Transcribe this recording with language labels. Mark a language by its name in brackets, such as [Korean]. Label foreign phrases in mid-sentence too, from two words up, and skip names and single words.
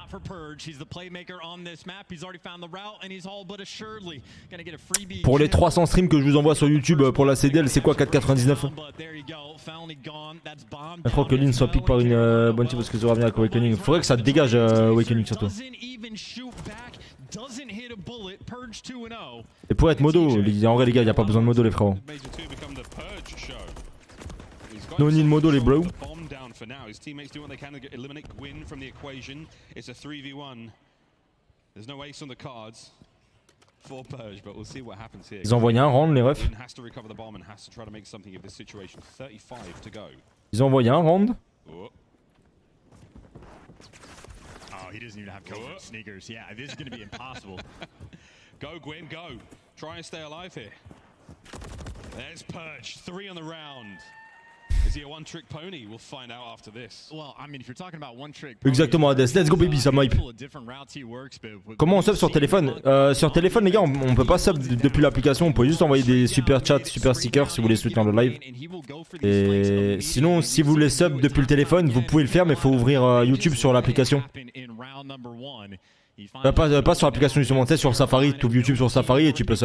[French] Pour les 300 streams que je vous envoie sur YouTube pour la CDL, c'est quoi 4,99$? Je crois que Lynn soit pique par une bonne team parce que ça revient avec Awakening. Faudrait que ça dégage Awakening surtout. Et pour être modo, en vrai les gars, il n'y a pas besoin de modo les frérots. [English] No need modo les bros. [French] Ils ont envoyé un round les refs. Ils ont envoyé un round. [English] He doesn't even have cover sneakers. Yeah, this is going to be impossible. Go, Gwen, go. Try and stay alive here. There's Purge. 3 on the round. Is he a one-trick pony? We'll find out after this. Well, I mean, if you're talking about one-trick pony, [French] exactement, Adresse. [English] Let's go, baby, [French] ça m'hype. Comment on sub sur téléphone? Sur téléphone, les gars, on peut pas sub depuis l'application. On peut juste envoyer des [English] super chats, super stickers [French] si vous voulez soutenir le live. Et sinon, si vous voulez sub depuis le téléphone, vous pouvez le faire, mais il faut ouvrir YouTube sur l'application. Pas sur l'application justement, tu sais, sur Safari, tu ouvres YouTube sur Safari et tu peux sub.